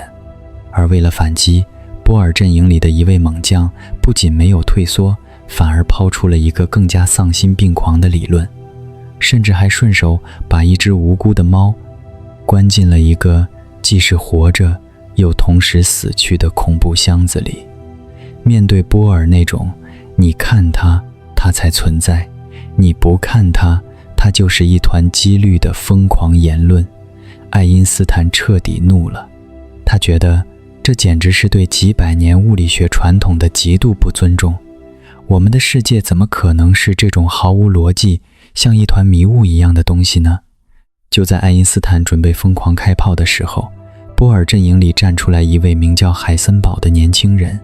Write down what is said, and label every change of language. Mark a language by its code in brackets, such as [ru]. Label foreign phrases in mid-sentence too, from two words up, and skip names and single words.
[zh] 而為了反擊，波爾陣營裡的一位猛將不僅沒有退縮，反而拋出了一個更加喪心病狂的理論，甚至還順手把一隻無辜的貓關進了一個既是活着又同時死去的恐怖箱子裡。面對波爾那種你看它，它才存在；你不看它，它就是一团几率的瘋狂言論，愛因斯坦徹底怒了。他覺得這簡直是對幾百年物理學傳統的極度不尊重。我們的世界怎麼可能是這種毫無邏輯，像一團迷霧一樣的東西呢？就在愛因斯坦準備瘋狂開炮的時候，波爾陣營裡站出來一位名叫海森堡的年輕人。